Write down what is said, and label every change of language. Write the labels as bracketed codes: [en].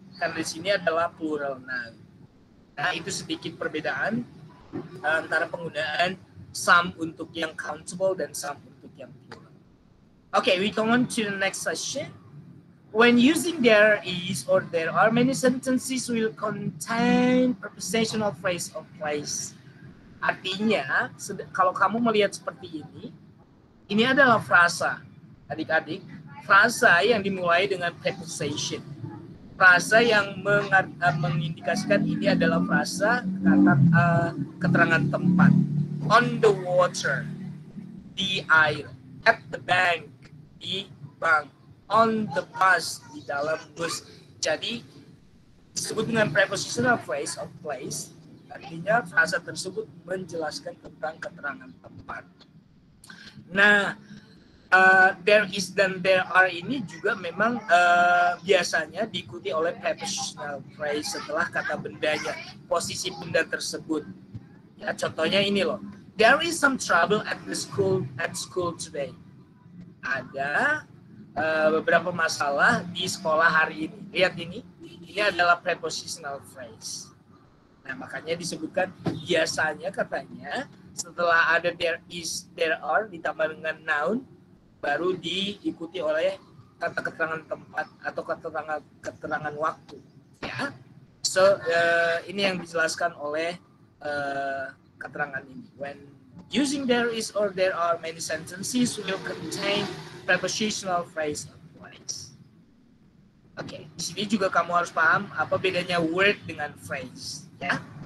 [id] Karena di sini adalah plural noun. Nah, itu sedikit perbedaan antara penggunaan some untuk yang countable dan some untuk yang plural. [en] Okay, we go on to the next session. When using there is or there are, many sentences will contain prepositional phrase of place. [id] Artinya, kalau kamu melihat seperti ini adalah frasa, adik-adik. Frasa yang dimulai dengan preposition. Frasa yang mengindikasikan ini adalah frasa keterangan tempat. [en] On the water, [id] di air. [en] At the bank, [id] di bank. [en] On the bus, [id] di dalam bus. Jadi disebut dengan [en] prepositional phrase of place. [id] Artinya frasa tersebut menjelaskan tentang keterangan tempat. Nah, there is dan there are ini juga memang biasanya diikuti oleh prepositional phrase setelah kata bendanya, posisi benda tersebut. Ya, contohnya ini loh. [en] There is some trouble at school today. [id] Ada beberapa masalah di sekolah hari ini. Lihat ini adalah prepositional phrase. Nah, makanya disebutkan biasanya katanya setelah ada there is, there are ditambah dengan noun baru diikuti oleh kata keterangan tempat atau keterangan waktu, ya. So ini yang dijelaskan oleh keterangan ini. [en] When using there is or there are, many sentences will contain prepositional phrase of place. [id] Oke, di sini juga kamu harus paham apa bedanya word dengan phrase, ya.